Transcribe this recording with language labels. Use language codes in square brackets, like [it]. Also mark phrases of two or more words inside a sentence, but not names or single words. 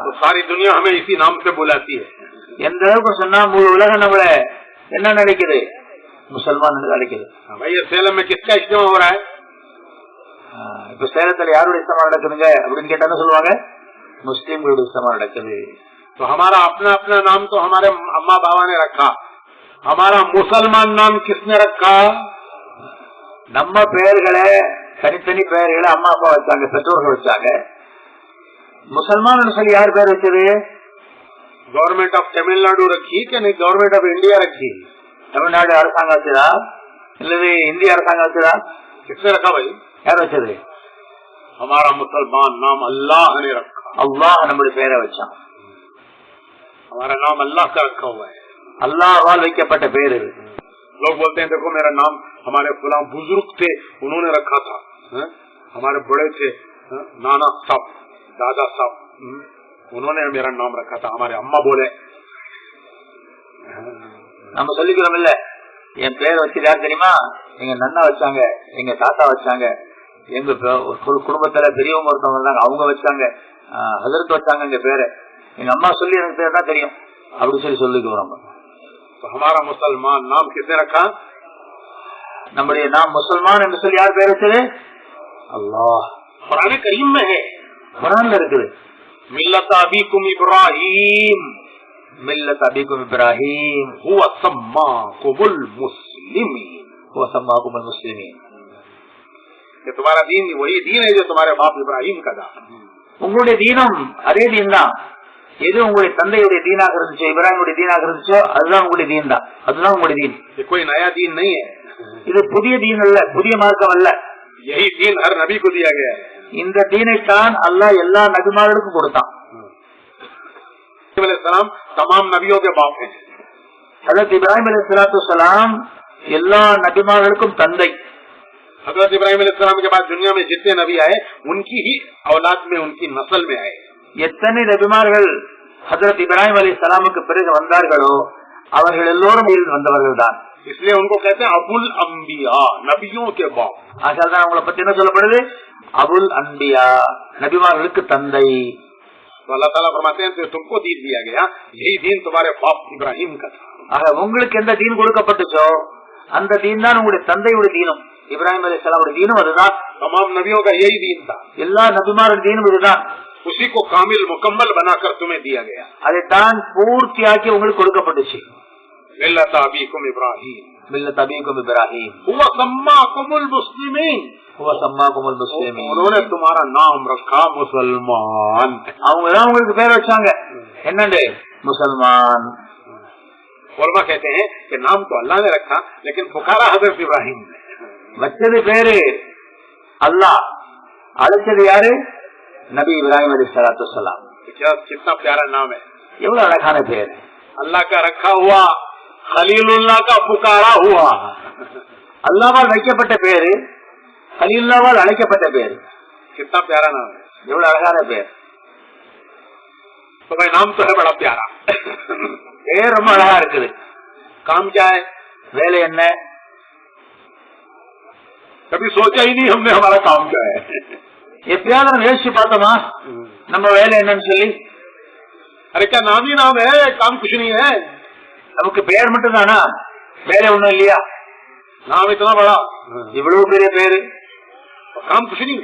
[hi] तो सारी दुनिया हमें इसी नाम से बुलाती है. [ta] எந்த அளவுக்கு சொன்னா முழு உலகம் நம்மள என்ன நினைக்குது? முசல்மான் நினைக்குது. [hi] भाई ये सेलम में किसका इज्तिमा हो रहा है? [ta] இப்ப சேலத்துல யாருடைய இஸ்தமா நடக்குதுங்க அப்படின்னு கேட்டா சொல்லுவாங்க, முஸ்லிம்களுடைய இஸ்தமா நடக்குது. [hi] तो हमारा अपना अपना नाम तो हमारे अम्मा बाबा ने रखा. हमारा मुसलमान नाम किसने रखा? [ta] நம்ம பெயர்களை, தனித்தனி பெயர்களை அம்மா அப்பா வச்சாங்க, பெற்றோர்கள் வச்சாங்க. முசல்மான் சொல்லி யார் பேர் வச்சது? [en] Government of Tamil Nadu [hi] रखी कि नहीं [en] Government of India [hi] रखी? [ta] தமிழ்நாடு அரசாங்கம் வச்சதா இல்லது இந்திய அரசாங்கம் வச்சதா? [hi] किसने रखा भाई? [ta] யார் வச்சது? [hi] हमारा मुसलमान नाम अल्लाह ने रखा. [ta] அல்லாஹ் நம்முடைய பெயரை வச்சான். [hi] हमारा नाम अल्लाह का रखा हुआ है. [ta] அல்லாஹ்வால் வைக்கப்பட்ட பேர் இது. [hi] लोग बोलते हैं देखो मेरा नाम हमारे फलां बुजुर्ग थे उन्होंने रखा था, हमारे बड़े थे नाना साहब, दादा साहब, उन्होंने मेरा नाम रखा था. हमारे अम्मा बोले. [ta] நம்ம சொல்லிக்கிறோம் இல்ல, என் பேர் வச்சது யார் தெரியுமா? எங்க நன்னா வச்சாங்க, எங்க தாத்தா வச்சாங்க, எங்க குடும்பத்துல பெரியவங்க ஒருத்தவங்க இருந்தாங்க அவங்க வச்சாங்க, ஹஜரத் வச்சாங்க எங்க பேரை, எங்க அம்மா சொல்லி எனக்கு பேர் தான் தெரியும் அப்படி சொல்லிக்குவோம் நம்ம. [hi] तो हमारा मुसलमान नाम किसने रखा? [ta] நம்முடைய நாம் முசல்மான் என்று சொல்லி யார் பேர் வச்சது? அல்லாஹ். [hi] कुरान करीम में है, [ta] குர்ஆன்ல இருக்குது. [ar] ملة أبيكم إبراهيم, ملة أبيكم إبراهيم هو سماكم المسلمين, هو سماكم المسلمين. [hi] ये तुम्हारा दीन वही दीन है जो तुम्हारे बाप इब्राहिम का था. [ta] உங்களுடைய தீனம் அதே தீன் தான். எது உங்களுடைய தந்தையுடைய தீனாக இருந்துச்சோ, இப்ராஹிமுடைய தீனாக இருந்துச்சோ அதுதான் உங்களுடைய தீன் தான், அதுதான் உங்களுடைய தீன். [hi] ये कोई नया दीन नहीं है, [ta] இது புதிய தீன் அல்ல, புதிய மார்க்கம் அல்ல. [hi] यही दीन हर नबी को दिया गया है. [ta] இந்த தீனைத்தான் அல்லாஹ் எல்லா நபிமார்களுக்கும் கொடுத்தான். [hi] अलैहिस्सलाम तमाम नबियों के बाप हैं। [ta] ஹஜரத் இப்ராஹிம் அலைஹிஸ்ஸலாத்துவஸ்ஸலாம் எல்லா நபிமார்களுக்கும் தந்தை. [hi] हजरत इब्राहिम अलैहिस्सलाम के बाद दुनिया में जितने नबी आए उनकी ही औलाद में, उनकी नस्ल में आए। [ta] எத்தனை நபிமார்கள் ஹஜரத் இப்ராஹிம் அலைஹிஸ்ஸலாமுக்கு பிறகு வந்தார்களோ அவர்கள் எல்லோரும் வந்தவர்கள் தான். [hi] इसलिए उनको कहते हैं [ar] أبو الأنبياء, [hi] नबियों के बाप। [ta] ஆகையால் தான் அவங்களை பத்தி என்ன சொல்லப்படுது? [ar] أبو الأنبياء, [ta] நபிமார்களுக்கு தந்தை. [hi] तो अल्लाह ताला फरमाते हैं तुमको दीन दिया गया, यही दीन तुम्हारे बाप इब्राहिम का था। [ta] ஆக உங்களுக்கு எந்த தீன் கொடுக்கப்பட்டுச்சோ அந்த தீன் தான் உங்களுடைய தந்தையுடைய தீனும், இப்ராஹிம் அலைஹிஸ்ஸலாமுடைய தீனும் அதுதான். [hi] तमाम नबियों का यही दीन था। [ta] எல்லா நபிமாருடைய தீனும் இதுதான். [hi] उसी को कामिल मुकम्मल बनाकर तुम्हें दिया गया। [ta] அதைத்தான் பூர்த்தியாக்கி உங்களுக்கு கொடுக்கப்பட்டுச்சு. [ar] ملة أبيكم إبراهيم, ملة أبيكم إبراهيم, هو سماكم المسلمين, هو سماكم المسلمين. [hi] उन्होंने तुम्हारा नाम रखा मुसलमान। [ta] அவங்க தான் உங்களுக்கு பேர் வச்சாங்க என்னண்டு? முசல்மான். [hi] उलमा कहते हैं कि नाम तो अल्लाह ने रखा लेकिन पुकारा हजरत इब्राहिम ने। [ta] வச்சது பேரு அல்லாஹ், அழைச்சது யாரு? நபி இப்ராஹிம் அலைஹிஸ்ஸலாத்துவஸ்ஸலாம். [hi] क्या कितना प्यारा नाम है, [ta] எவ்வளவு அழகான பேர். [hi] अल्लाह का रखा हुआ, खलीलुल्लाह का पुकारा हुआ। [ta] அல்லாஹ்வால் வைக்கப்பட்ட பேரு, கலீலுல்லாஹ்வால் அழைக்கப்பட்ட பேரு. [hi] कितना प्यारा नाम है। [ta] எவ்வளவு அழகான பேர். [hi] तो भाई नाम तो है बड़ा प्यारा, [ta] பேர் ரொம்ப அழகா இருக்குது. [hi] काम क्या है [ta] வேலை என்ன? [hi] कभी सोचा ही नहीं हमने हमारा काम क्या है। [ta] எப்பயாவது நம்ம யோசிச்சு பார்த்தோமா நம்ம வேலை என்னன்னு சொல்லி? [hi] अरे क्या नाम ही नाम है, काम कुछ नहीं है। [ta] நமக்கு பேர் மட்டும் தானா, வேலை ஒண்ணும் இல்லையா? [hi] नाम इतना बड़ा, [ta] இவ்வளவு பெரிய பேரு, [hi] काम कुछ नहीं,